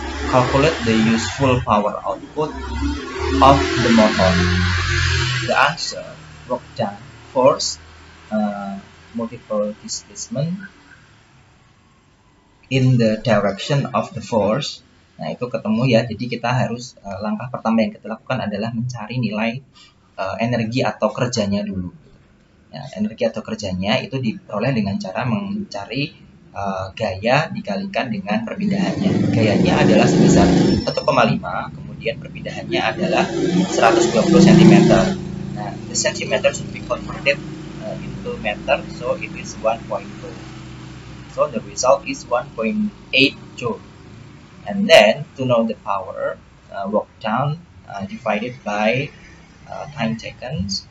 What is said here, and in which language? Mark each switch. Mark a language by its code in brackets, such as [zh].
[en] Calculate the useful power output of the motor. The answer: work done, force, multiple displacement in the direction of the force. [id] Nah, itu ketemu ya. Jadi kita harus langkah pertama yang kita lakukan adalah mencari nilai energi atau kerjanya dulu. Ya, energi atau kerjanya itu diperoleh dengan cara mencari gaya dikalikan dengan perpindahannya. Gayanya adalah sebesar 1,5, kemudian perpindahannya adalah 120 cm. [en] Nah, the centimeter should be converted into meter, so it is 1.2. So the result is 1.8 joule. And then to know the power, work done divided by time taken.